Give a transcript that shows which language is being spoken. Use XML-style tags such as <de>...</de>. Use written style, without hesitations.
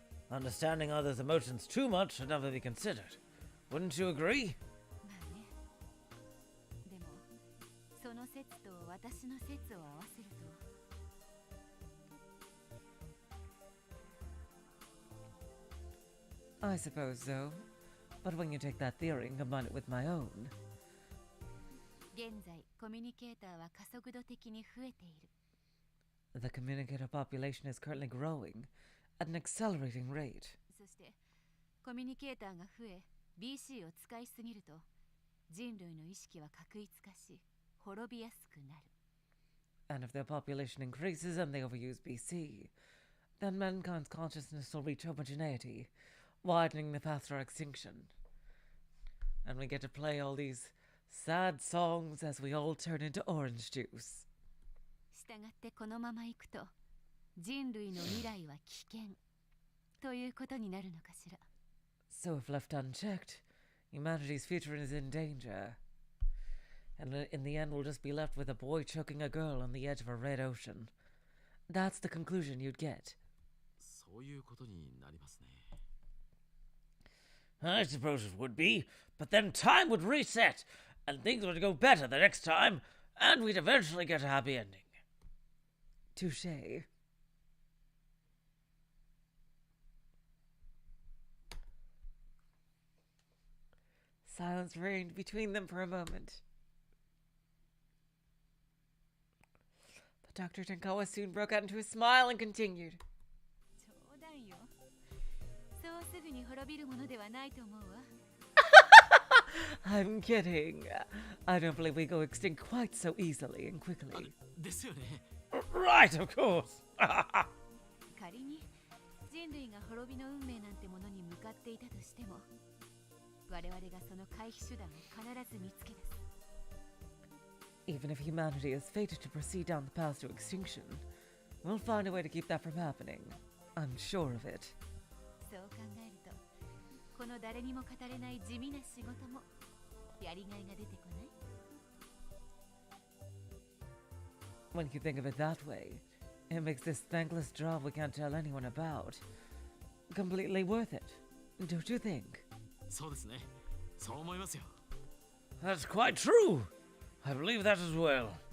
<en>Understanding others' emotions too much should never be considered. Wouldn't you agree?</en> <ja>まあね。でもその説と私の説を合わせると。</ja> <en>I suppose so. But when you take that theory and combine it with my own...</en> <ja>現在コミュニケーターは加速度的に増えている。</ja> <en>The communicator population is currently growing at an accelerating rate.</en> <ja>そしてコミュニケーターが増え BC を使いすぎると人類の意識は確一化し滅びやすくなる。</ja> <en>And if their population increases and they overuse BC, then mankind's consciousness will reach homogeneity, widening the path to our extinction. And we get to play all these sad songs as we all turn into orange juice.</en> <ja>したがってこのままいくと人類の未来は危険ということになるのかしら。</ja> <en>So if left unchecked, humanity's future is in danger. And in the end we'll just be left with a boy choking a girl on the edge of a red ocean. That's the conclusion you'd get.</en> <ja>そういうことになりますね。</ja> <en>I suppose it would be, but then time would reset, and things would go better the next time, and we'd eventually get a happy ending. Touché. Silence reigned between them for a moment. But Dr. Tenkawa soon broke out into a smile and continued.</en> <ja>冗談よ。そうすぐに滅びるものではないと思うわ。</ja> <en>I'm kidding. I don't believe we go extinct quite so easily and quickly.</en> <ja>ですよね。</ja> <en>Right, of course.</en> <ja>仮に人類が滅びの運命なんてものに向かっていたとしても我々がその回避手段を必ず見つけ出す。</ja> <en>Even if humanity is fated to proceed down the path to extinction, we'll find a way to keep that from happening. I'm sure of it.</en> <ja>そう考えるとこの誰にも語れない地味な仕事もやりがいが出てこない？</ja> <en>When you think of it that way, it makes this thankless job we can't tell anyone about completely worth it, don't you think?</en> <ja>そうですね。そう思いますよ。</ja> <en>That's quite true. I believe that as well.</en>